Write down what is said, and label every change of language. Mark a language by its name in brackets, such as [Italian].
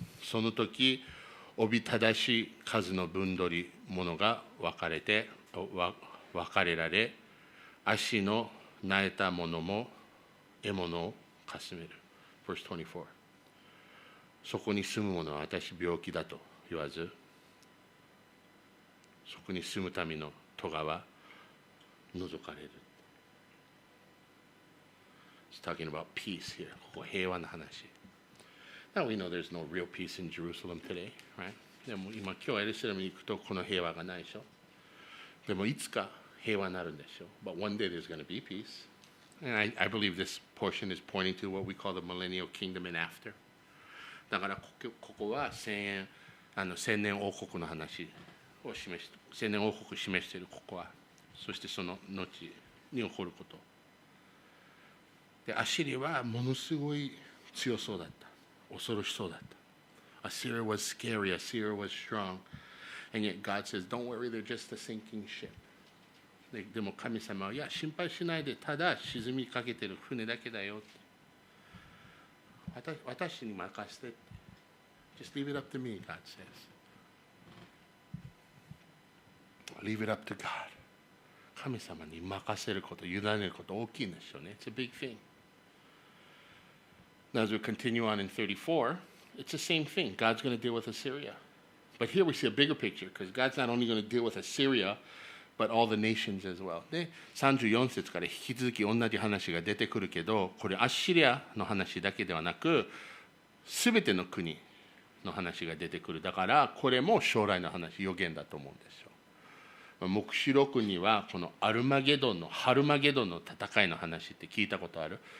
[Japanese] その時、おびただしい数の分取り物が分かれられ、足の苗えたものも獲物をかすめる。 [English] Verse 24。 [Japanese] そこに住む者は私病気だと言わず、そこに住むための咎は除かれる。 [English] It's talking about peace here. [Japanese] ここ平和な話。 [English] Now we know there's no real peace in Jerusalem today, right? [Japanese] でも今日エルサレムに行くとこの平和がないでしょ。でもいつか平和になるんでしょ。 [English] But one day there's going to be peace. And I believe this portion is pointing to what we call the millennial kingdom and after. [Japanese] だからここは千年王国の話を千年王国を示しているここは、そしてその後に起こること。で、アシリはものすごい強そうだった。恐ろしそうだった。 [English] Assyria was scary, Assyria was strong. And yet God says, don't worry, they're just a sinking ship. [Japanese] でも神様は、いや、心配しないで、ただ沈みかけてる船だけだよ。私に任せて。 [English] Just leave it up to me, God says. Leave it up to God. [Japanese] 神様に任せること、委ねること大きいんですよね。 [English] It's a big thing. Now, as we continue on in 34, it's the same thing. God's going to deal with Assyria. But here we see a bigger picture because God's not only going to deal with Assyria, but all the nations as well. [Japanese] で、34節から引き続き同じ話が出てくるけど、これアッシリアの話だけではなく、すべての国の話が出てくる。だから、これも将来の話、予言だと思うんですよ。黙示録にはこのハルマゲドンの戦いの話って聞いたことある？